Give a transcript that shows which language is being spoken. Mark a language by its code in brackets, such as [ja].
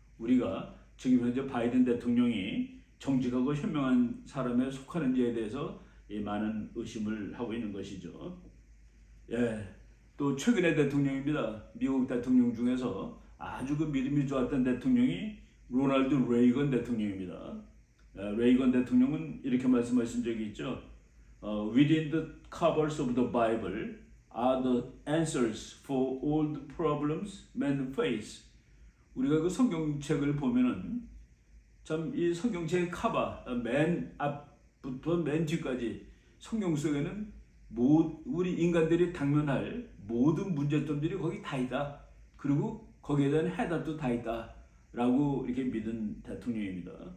[ko] 우리가 지금 현재 바이든 대통령이 정직하고 현명한 사람에 속하는지에 대해서 많은 의심을 하고 있는 것이죠. 또 최근의 대통령입니다. 미국 대통령 중에서 아주 그 믿음이 좋았던 대통령이 로널드 레이건 대통령입니다. 레이건 대통령은 이렇게 말씀하신 적이 있죠. [en] Within the covers of the Bible are the answers for all the problems men face. [ko] 우리가 그 성경책을 보면은 참 이 성경책의 카바 맨 앞부터 맨 뒤까지 성경 속에는 우리 인간들이 당면할 모든 문제점들이 거기 다 있다. 그리고 거기에 대한 해답도 다 있다. 라고 이렇게 믿은 대통령입니다.